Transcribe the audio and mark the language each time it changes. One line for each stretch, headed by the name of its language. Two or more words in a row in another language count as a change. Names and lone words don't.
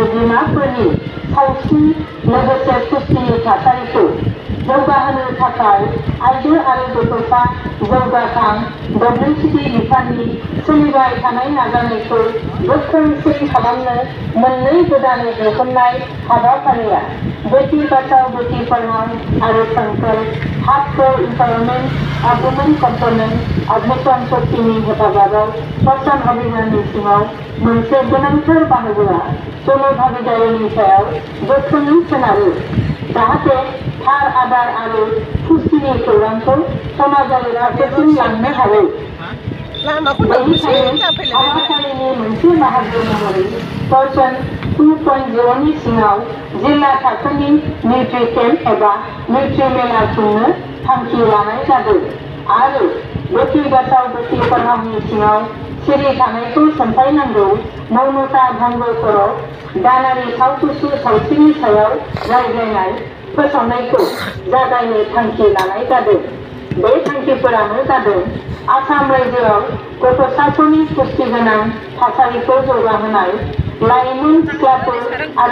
Bodo: बिमाफोरनि सावस्रि लोगोसे पुष्टिनि थासारिखौ जौगाहोनो थाखाय आइजो आरो गथ'सा जौगाखां WCD बिफाननि सोलिबाय थानाय नाजानायखौ गोख्रोंसिन खालामनो मोननै गोदानै दिहुननाय हाबाफारिया बेटी बचाओ बेटी पढ़ाओ आरो संकल्प हाफ फॉर एम्पावरमेंट ऑफ वुमेन कंपोनेंट एडमिशन शक्तिनि हेफाजाबाव फसंथान अभियाननि सिङाव मोनसे गोनांथार बाहागोआ जनभागिदारिनि सायाव गोख्रोङै सोनारो जाहाथे थार आदार आरो पुष्टिनि खौरांखौ समाजारि राहाफोरसिम लांनो हायो। हाबाफारिनि मोनसे बाहागो महरै पोषण 2.0 नि सिङाव जिल्ला थाखोनि
English: nutri camp
Bodo: एबा निउट्रि मेला खुंनो थांखि लानाय जादों आरो बेटी बचाओ बेटी पढ़ाओनि सिङाव सिरि थानायखौ सोंफायनांगौ मौनता भंग कर' दानारि सावथुसु सावस्रिनि सायाव रायज्लायनाय फोसावनायखौ जागायनो थांखि लानाय जादों। बे थांखिफोरानो जादों आसाम रायजोआव गथ'साफोरनि पुष्टिगोनां थासारिखौ जौगाहोनाय, लाइमोन सिख्लाफोर आरो